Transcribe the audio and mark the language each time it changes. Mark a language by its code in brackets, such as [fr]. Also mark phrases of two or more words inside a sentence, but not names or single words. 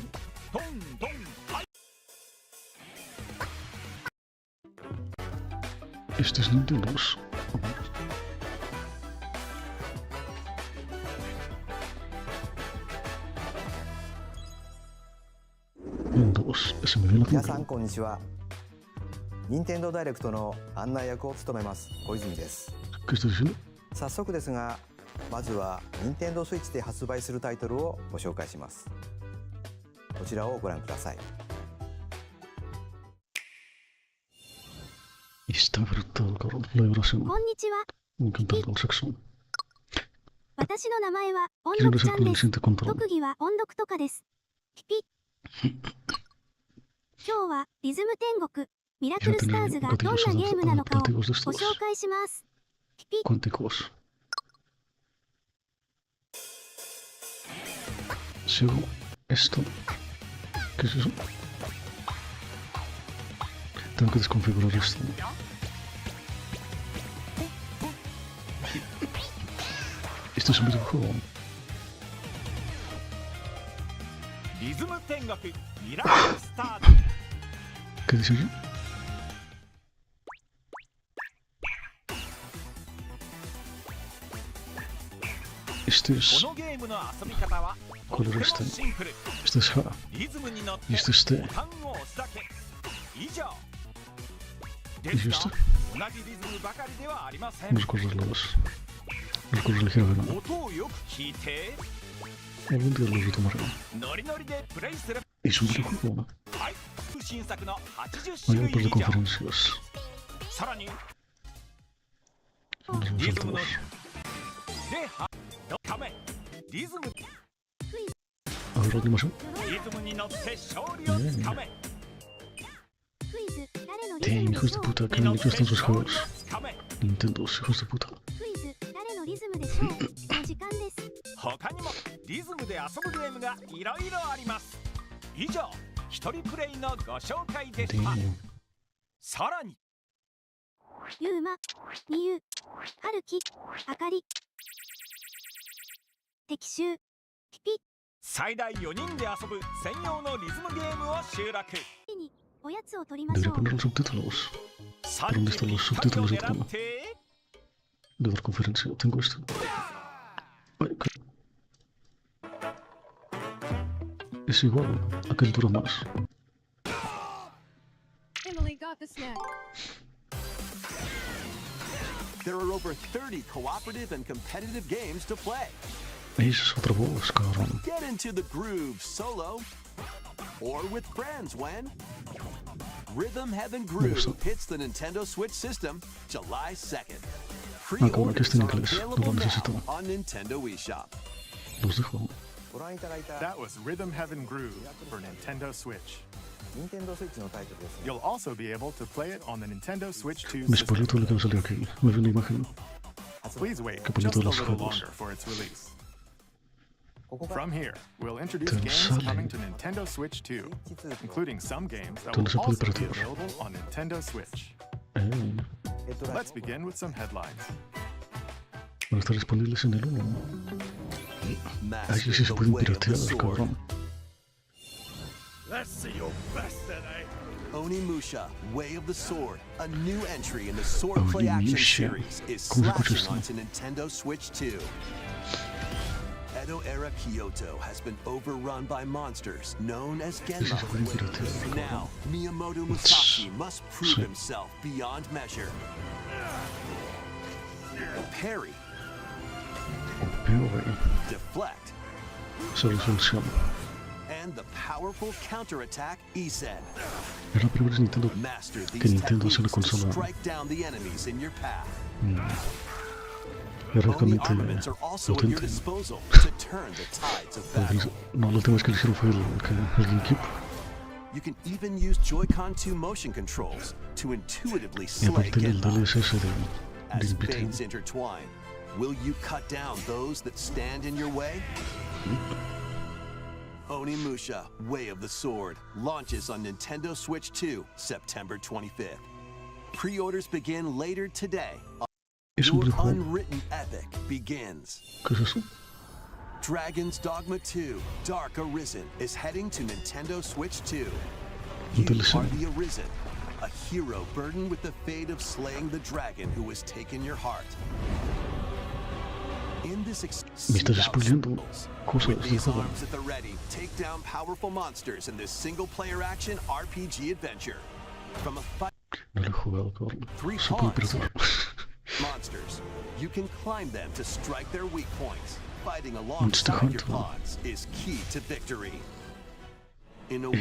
[ja] トントン、はい。 [es] Estes Nintendos. Windows, se me ve la [ja] 皆さ [es] pinta. [ja] んこんにちは。任天堂ダイレクトの案内役を務めます小泉です。 [es] ¿Qué estás diciendo? [ja] 早速ですが、まずは任天堂スイッチで発売するタイトルをご紹介します。こちらをご覧ください。 [es] Está brutal, cabrón. La vibración. [ja] こんにちは。 [es] Me encanta el saxo. [ja] 私の名前は音 [es] Quiero [ja] 読ち [es] empezar [ja] ゃん [es] con [ja] で [es] el [ja] す。 [es] siguiente control. [ja] 特技は音読とかです。ピピ。今日はリズム天国ミラク [es] Ya [ja] ルスター [es] tener [ja] ズがどんな [es] gatillos [ja] ゲームなのかを [es] adaptativos de [ja] ご [es] estos [ja] 紹介します。ピピ。 [es] cuánticos. Sigo esto. ¿Qué es eso? Tengo que desconfigurar esto. Esto es un videojuego. [ja] リズム天国ミラクルスターズ。 [es] ¿Qué dice aquí? Este [ja] こ [es] es... [ja] のゲームの遊び方はとってもシンプル。 [es] Este es H. [ja] リズムに乗って [es] Y este es T. [ja] ボタンを押すだけ。以上。 [es] ¿Y [ja] ですが [es] esto? [ja] 同じリズムばかりではありません。 [es] Los colores los colores ligeros verán. [ja] 音をよく聞いて、 [es] Algún día los retomaré. [ja] ノリノリでプレイする。 [es] Es un videojuego, ¿no? [ja] はい。新作の80 [es] Hay [ja] 種 [es] un [ja] 類 [es] par de [ja] 以上。 [es] conferencias. [ja] さらに [es] Los [ja] リズムの [es] saltos. [ja] でのためリズム [es] A ver, animación. [ja] リズムに乗って勝利をつかめ。クイズ誰のリズ [es] Damn, [ja] ムで [es] hijos [ja] し [es] de [ja] ょう。 [es] puta, qué [ja] に乗 [es] bien [ja] って [es] hechos están sus [ja] 勝利を [es] juegos. [ja] つかめ。 [es] Nintendo, hijos de puta. [ja] クイズ誰のリズムでしょう。お時間です。他にもリズムで遊ぶゲームがいろいろあります。以上、一人プレイのご紹介でした。 [es] Damn. [ja] さらにゆうま、みゆ、はるき、あかり。敵襲、ピピ。最大4人で遊ぶ専用のリズムゲームを収録。手におやつを取りまし [es] Debería [ja] ょう。 [es] poner los subtítulos. [ja] 30 [es] están los [ja] 人を [es] subtítulos de [ja] 狙 [es] todo? [ja] って [es] De dar conferencia. Tengo esto. Ay, ¿qué? Es igual. Aquel dura más. [en] Emily got the snack. There are over 30 cooperative and competitive games to play. [es] Esa es otra voz, cabrón. [en] Get into the groove solo or with friends when Rhythm Heaven Groove hits the Nintendo Switch system July 2nd. [es] Cabrón, que está en [en] Pre-orders are [es] inglés. No [en] available [es] lo [en] now [es] necesito. [en] on Nintendo eShop. [es] Los dejo. [ja] ご覧いただいた [en] That was Rhythm Heaven Groove for Nintendo Switch. [ja] 任天堂スイッチのタイトルです。 [en] You'll also be able to play it on the Nintendo Switch 2 [es] Me [en] system. [es] spoiló todo lo que me salió aquí. Me vi una imagen. [en] Please wait [es] Que [en] just [es] bonito [en] a [es] los [en] little [es] juegos. [en] longer for its release. [ja] ここから [en] From here, we'll introduce [es] Te [en] games [es] sale. [en] coming to Nintendo Switch 2, including some games that [es] ¿Dónde se [en] will [es] puede [en] also be [es] piratear? [en] available on Nintendo Switch. [es] Van [en] Let's begin with some headlines. [es] a estar disponibles en el 1. [en] Master [es] Ahí sí se [en] the [es] pueden [en] way of the [es] piratear, [en] sword. [es] cabrón. [en] Let's see your best today. Onimusha, Way of the Sword, a new entry in the Swordplay Action [es] Onimusha. [en] series, is [es] ¿Cómo se escucha [en] slashing [es] esto? [en] onto Nintendo Switch 2. Edo-era Kyoto has been overrun by monsters known as [es] Sí se pueden [en] Genma. [es] piratear, [en] Now, [es] cabrón. [en] Miyamoto Musashi must prove [es] Sí. [en] himself beyond measure. Parry, [es] Pero, güey. [en] deflect, [es] Solución. [en] and the powerful counterattack Isen. [es] Es la primera vez Nintendo [en] Master [es] que [en] these [es] Nintendo hace una [en] techniques to [es] consola [en] strike down the enemies in your path. [es] es [en] Oni [es] realmente [en] armaments are also at your [es] potente. [en] disposal to turn the tides of battle. [es] No, la última vez que lo hicieron fue el GameCube. [en] You can even use Joy-Con 2 motion controls to intuitively [es] Y [en] slay [es] aparte el [en] Genma. [es] DLSS [en] as fates intertwine. Will you cut down those that stand in your way? Onimusha, Way of the Sword, launches on Nintendo Switch 2, September 25th. Pre-orders begin later today. Your unwritten epic begins. [es] ¿Qué es eso? [en] Dragon's Dogma 2, Dark Arisen, is heading to Nintendo Switch 2. You Interesting. are the Arisen, a hero burdened with the fate of slaying the dragon who has taken your heart. In this [es] Me estás spoileando cosas [en] with [es] del [en] these [es] juego. [en] arms at the ready, take down powerful monsters in this single-player action RPG adventure. From a fight [es] No lo he jugado, cabrón. [en] Three [es] Se puede [en] pawns. [es] perder. [en] monsters, you can climb them to strike their weak points. Fighting [es] Monster [en] alongside your [es] Hunter. [en] pawns is key to victory. In a